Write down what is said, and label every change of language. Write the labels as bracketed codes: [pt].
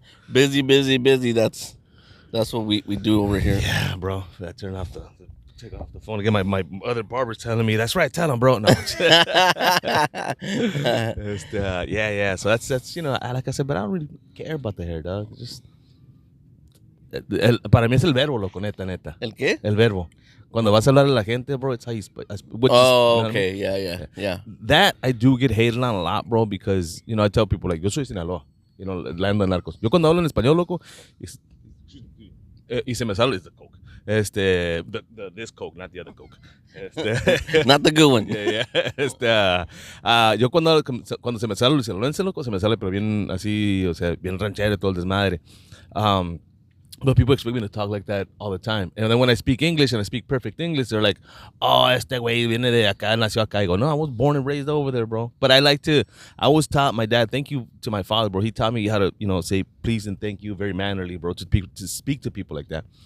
[en] Busy. That's what we do over here. Yeah, bro. I turn off take off the phone again. My other barber's telling me, that's right, tell him, bro. No. Yeah. So that's like I said, but I don't really care about the hair, dog. [es] Just para mí es el verbo, loco, neta. ¿El qué? El verbo. Cuando vas a hablar a la gente, bro, [en] it's how you speak. Okay, I mean? Yeah. That I do get hated on a lot, bro, because, I tell people, like, [es] yo soy Sinaloa, [en] land of narcos. [es] Yo cuando hablo en español, loco, y se me sale [en] the coke. This coke, not the other coke. Not the good one. Yeah. [es] Yo cuando se me sale el sinaloense, loco, se me sale pero bien así, o sea, bien ranchero todo el desmadre. [en] But people expect me to talk like that all the time. And then when I speak English and I speak perfect English, they're like, oh, [es] este güey viene de acá, nació acá. [en] I go, no, I was born and raised over there, bro. But I was taught, my dad, thank you to my father, bro. He taught me how to, say please and thank you very mannerly, bro, to speak to people like that.